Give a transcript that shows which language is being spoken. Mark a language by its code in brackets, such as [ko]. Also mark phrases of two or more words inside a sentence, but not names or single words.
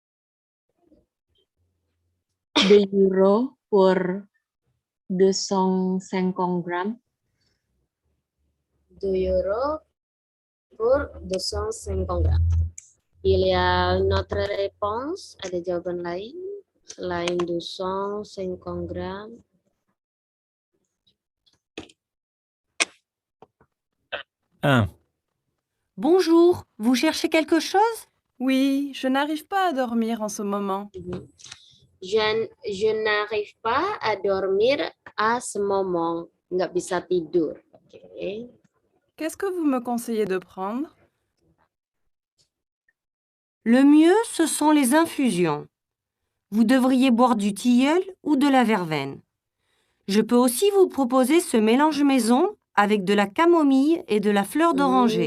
[fr] 2 euros pour 250 grammes. 2 euros pour 250 grammes. Il y a une autre réponse, [id] ada jawaban lain selain 250 grammes. [fr] Bonjour, vous cherchez quelque chose? Oui, je n'arrive pas à dormir en ce moment. Je n'arrive pas à dormir à ce moment. [id] Nggak bisa tidur. Okay. [fr] Qu'est-ce que vous me conseillez de prendre? Le mieux, ce sont les infusions. Vous devriez boire du tilleul ou de la verveine. Je peux aussi vous proposer ce mélange maison avec de la camomille et de la fleur d'oranger.